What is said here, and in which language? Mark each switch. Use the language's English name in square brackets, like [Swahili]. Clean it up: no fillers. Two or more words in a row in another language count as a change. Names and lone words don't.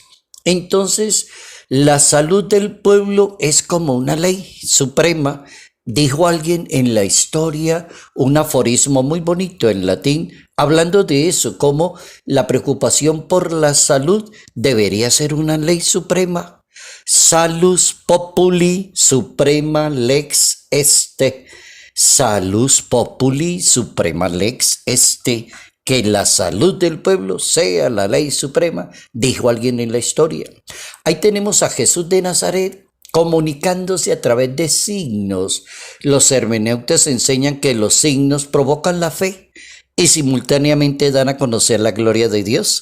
[Spanish] Entonces, la salud del pueblo es como una ley suprema. Dijo alguien en la historia un aforismo muy bonito en latín, hablando de eso, como la preocupación por la salud debería ser una ley suprema. [Latin] Salus populi suprema lex este. Salus populi suprema lex este. [Spanish] Que la salud del pueblo sea la ley suprema, dijo alguien en la historia. Ahí tenemos a Jesús de Nazaret comunicándose a través de signos. Los hermeneutas enseñan que los signos provocan la fe y simultáneamente dan a conocer la gloria de Dios.